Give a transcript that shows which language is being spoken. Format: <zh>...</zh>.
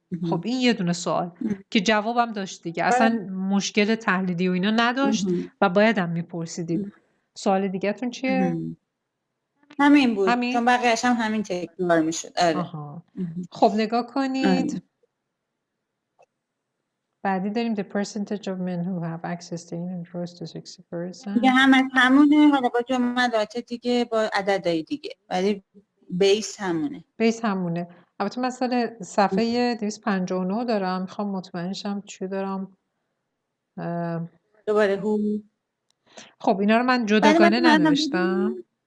<fa>خب این یه دونه سوال که جوابم داشت دیگه، اصلا مشکل تحلیلی و اینا نداشت و باید هم میپرسیدید. سوال دیگه تون چیه؟ همین بود، چون بقیه‌اش هم همین تکرار میشد. خب نگاه کنید. بعدی داریم</fa> <en>the percentage of men who have access to internet rose to 60%.</en> <fa>دیگه همونه، حالا با جملات دیگه با عددهای دیگه، ولی بیس همونه. البته مثلا صفحه 259 دارم، میخوام مطمئن شم چی دارم. دوباره خب اینا رو من جداگانه ننوشتم.</fa>